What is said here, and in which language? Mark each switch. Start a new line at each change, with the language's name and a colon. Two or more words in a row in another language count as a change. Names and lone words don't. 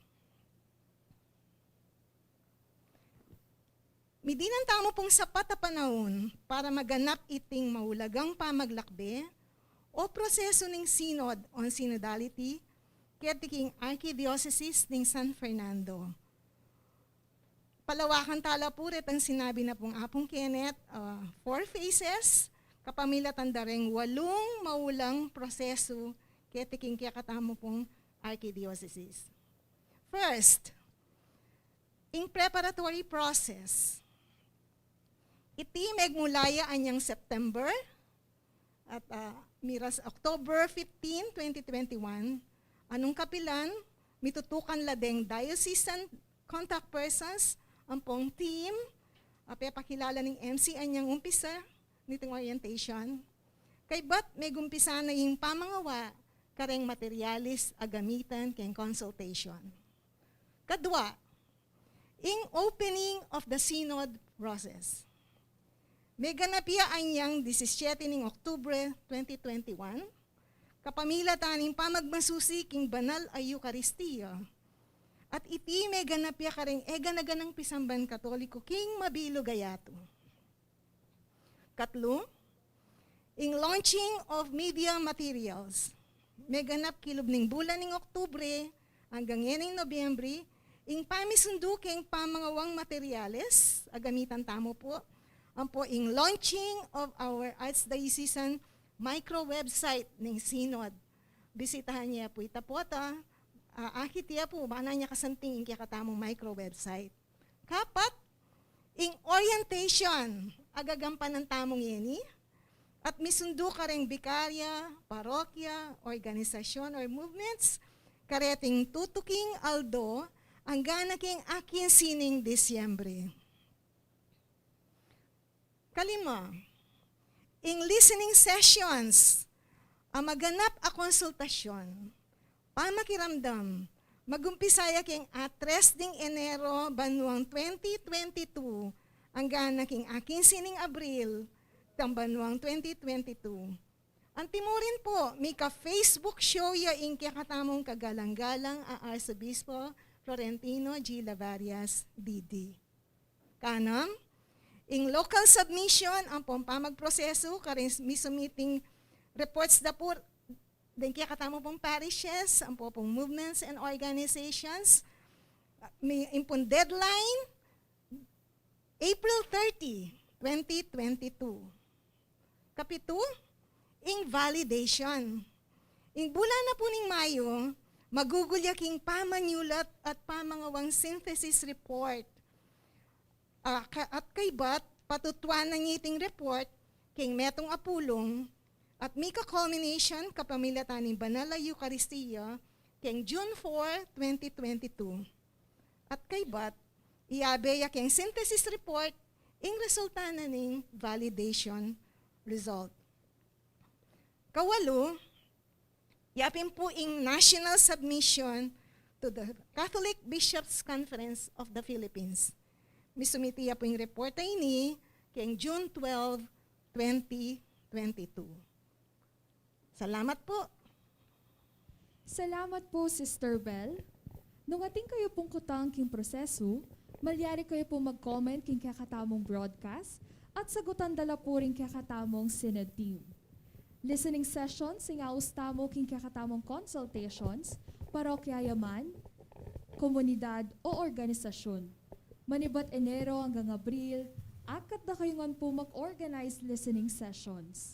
Pampanga: Midinan tamo pong sapat na panahon para maganap iting maulagang pamaglakbe o proseso ng Synod on Synodality kaya Archdiocese ng San Fernando. Palawakan tala puret ang sinabi na pong Apong Kenneth, 4 phases, kapamilatan dareng 8 maulang proseso kaya katamo pong Archdiocese.
English: First, in preparatory process,
Pampanga: iti megmulaya anyang September at miras October 15, 2021, anong kapilan, mitutukan ladeng
English: diocesan contact persons,
Pampanga: ang pong team, pakilala ng MC anyang umpisa, nitong orientation. Kay ba't may gumpisa na yung pamangawa, kareng materialis agamitan keng consultation. Kadwa,
English: in opening of the synod process.
Pampanga: May ganapia anyang 17 ng Oktubre 2021, kapamilatan ng pamagmasusi king banal ay Eucharistia. At iti may ganapia kareng eganaganang pisamban Katoliko king mabilo gayato. Katlo,
English: in launching of media materials.
Pampanga: May ganap kilob ng bulan ng Oktubre hanggang yan ng Nobyembre, ing pamisundo king pamangawang materyales, agamitan tamo po, ang po ing
English: launching of our Archdiocesan micro-website
Pampanga: ng Synod. Bisitahan niya po itapota, akit niya po, bana niya kasanting ing katamong micro-website. Kapat, ing orientation, agagampan ng tamong yeni, at misundo ka rin bikarya, parokya, organisasyon
English: or movements,
Pampanga: kareting tutuking aldo, ang ganaking akin sining Disyembre. Kalima,
English: in listening sessions,
Pampanga: ang maganap a konsultasyon, pamakiramdam, magumpisaya king 3 ding Enero banuang 2022, ang ganaking akin sining Abril, tambanuang 2022. Ang timurin po, may ka-Facebook show ya ing katamong kagalang-galang a Arsobispo Florentino G. Lavarias, DD. Kanam, ing
English: local submission,
Pampanga: ang pampamagproseso, karin misumiting reports da po, din katamo pong parishes, ang pong
English: movements and organizations,
Pampanga: may impong deadline, April 30, 2022. Kapitu, ing validation. Ing bulan na po ning Mayo, magugulyaking pamanyulat at pamangawang
English: synthesis report.
Pampanga: At kaybat, patutuan na ngiting report, king metong apulong, at mika culmination kapamilatan ng Banal na Eucharistia, king June 4, 2022. At kaybat, iabeya king
English: synthesis report,
Pampanga: ing resulta na ning
English: validation result.
Pampanga: Kawalo, yapin po ing
English: national submission to the Catholic Bishops' Conference of the Philippines.
Pampanga: Misumitiya po yung report ay ni kayong June 12, 2022. Salamat po. Salamat po, Sister Bell. Nung ating kayo pong kutang king proseso, malyari kayo po mag-comment king kakatamong broadcast at sagutan dala po rin kakatamong synod team.
English: Listening sessions,
Pampanga: singaustamo king kakatamong consultations, parokyayaman, komunidad o organisasyon. Manibat Enero hanggang Abril, akat na kayo ngan po mag-organize
English: listening sessions.